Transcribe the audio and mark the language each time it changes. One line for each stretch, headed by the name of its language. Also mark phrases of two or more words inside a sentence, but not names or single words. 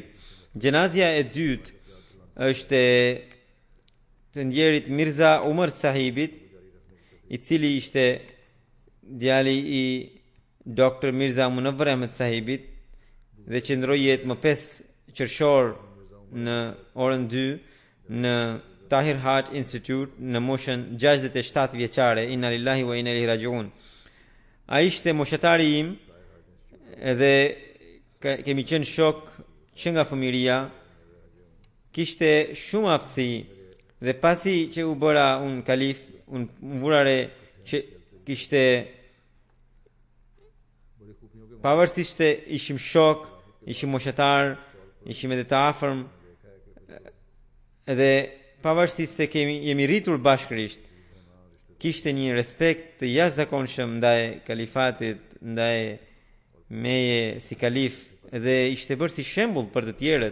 Albanian: Gjenazja e dytë është të ndjerit Mirza Umar sahibit, i cili ishte djali i Dr. Mirza Munawwar Ahmed sahibit, dhe qëndroi jetë më 5 qershor në orën 2 në Tahir Heart Institute në moshën 67 vjeçare.
Arabic: إنا لله وإنا إليه راجعون.
Albanian: Ai ishte moshatari im, edhe kemi qenë shok që nga fëmiria, kishte shumë aftësi dhe pasi që u bëra unë kalif, unë vura re që kishte pavarësisht se ishim shok, ishim moshatar, ishim edhe të afërm, edhe pavarësisht se jemi rritur bashkërisht, kishte një respekt të jashtëzakonshëm ndaj kalifatit, ndaj meje si kalif, dhe ishte bërë si shembull për të tjerët.